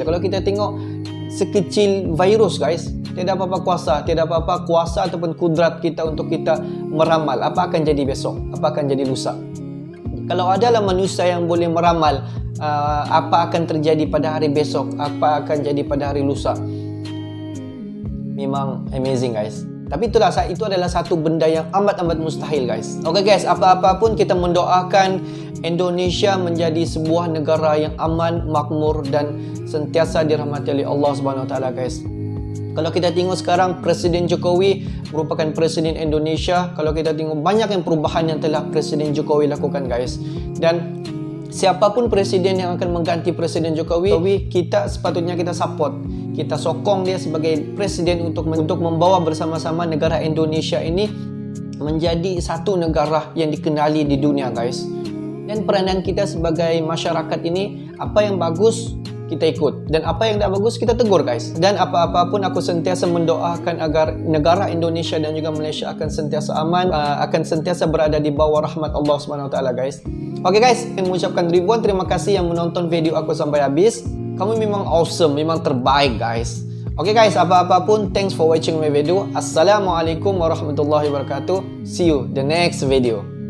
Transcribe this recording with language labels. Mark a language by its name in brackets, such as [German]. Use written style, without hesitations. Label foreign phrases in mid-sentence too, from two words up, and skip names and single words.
[Malay] Kalau kita tengok, sekecil virus, guys, tidak apa-apa kuasa, tidak apa-apa kuasa ataupun kudrat kita untuk kita meramal apa akan jadi besok, apa akan jadi lusa. Kalau adalah manusia yang boleh meramal apa akan terjadi pada hari besok, apa akan jadi pada hari lusa, memang amazing, guys. Tapi itu adalah satu benda yang amat-amat mustahil, guys. Oke, guys, apa-apa pun kita mendoakan Indonesia menjadi sebuah negara yang aman, makmur dan sentiasa dirahmati oleh Allah [Arabic] سبحانه وتعالى, [Malay] guys. Kalau kita tengok sekarang, Presiden Jokowi merupakan Presiden Indonesia. Kalau kita tengok, banyak yang perubahan yang telah Presiden Jokowi lakukan, guys. Dan siapapun Presiden yang akan mengganti Presiden Jokowi, kita sepatutnya kita support. Kita sokong dia sebagai Presiden untuk membawa bersama-sama negara Indonesia ini menjadi satu negara yang dikenali di dunia, guys. Dan peranan kita sebagai masyarakat ini, apa yang bagus kita ikut, dan apa yang tak bagus kita tegur, guys. Dan apa-apa pun aku sentiasa mendoakan agar negara Indonesia dan juga Malaysia akan sentiasa aman, akan sentiasa berada di bawah rahmat Allah SWT, guys. Oke, guys, saya mengucapkan ribuan terima kasih yang menonton video aku sampai habis. Kamu memang awesome, memang terbaik, guys. Oke, guys, apa-apa pun, [English] thanks for watching my video. [Arabic] السلام عليكم ورحمة الله وبركاته. [English] See you the next video.